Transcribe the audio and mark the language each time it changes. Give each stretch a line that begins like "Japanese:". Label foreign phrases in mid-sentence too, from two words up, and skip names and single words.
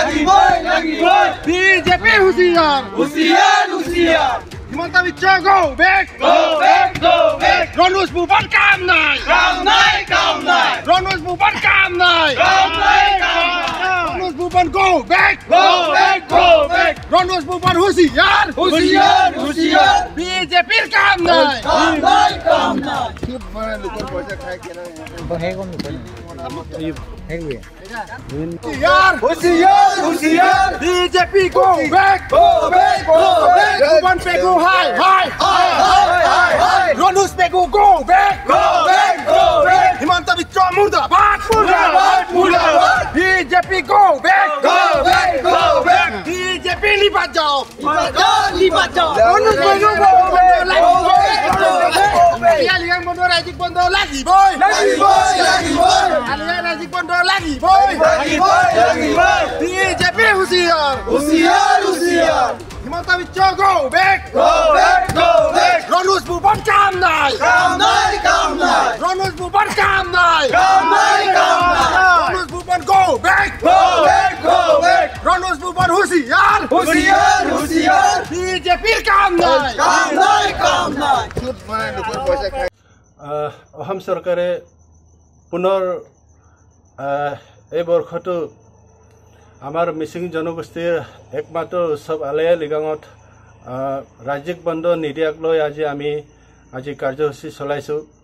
Assamese: বিজেপি হুঁচিয়াৰ হিমন্ত বিশ্ব
English: go back
Assamese: রনুজ ভুবন কাম নাই রনুজ ভুবন কাম নাই রনুজ ভুবন
English: go back
Assamese: রনুজ ভুবন হুঁচিয়াৰ বিজেপিৰ কাম নাই হুঁচিয়াৰ বিজেপি
English: go back
Assamese: রুবন পেগু হাই রনুজ পেগু
English: go back
Assamese: হিমন্ত বিশ্ব মুৰ্দাবাদ বিজেপি
English: go back
Assamese: বিজেপি নিবাজাও রনুজ পেগু আলিয়ালিগাঁও বন্ধ ৰাজ্যিক বন্ধ লাগিবই আলিয়া ৰাজ্যিক বন্ধ লাগিবই বিজেপি হুঁচিয়াৰ হিমন্ত বিশ্ব
English: go back
Assamese: রনুজ ভুবন কাম নাই রনুজ ভুবন কাম নাই রনুজ ভুবন
English: go back
Assamese: রনুজ ভুবন হুঁচিয়াৰ বিজেপিৰ কাম নাই অসম চৰকাৰে পুনৰ এই বৰ্ষটো আমাৰ মিচিং জনগোষ্ঠীৰ একমাত্ৰ উৎসৱ আলিয়ালিগাঁৱত ৰাজ্যিক বন্ধ নিদিয়াক লৈ আজি কাৰ্যসূচী চলাইছোঁ।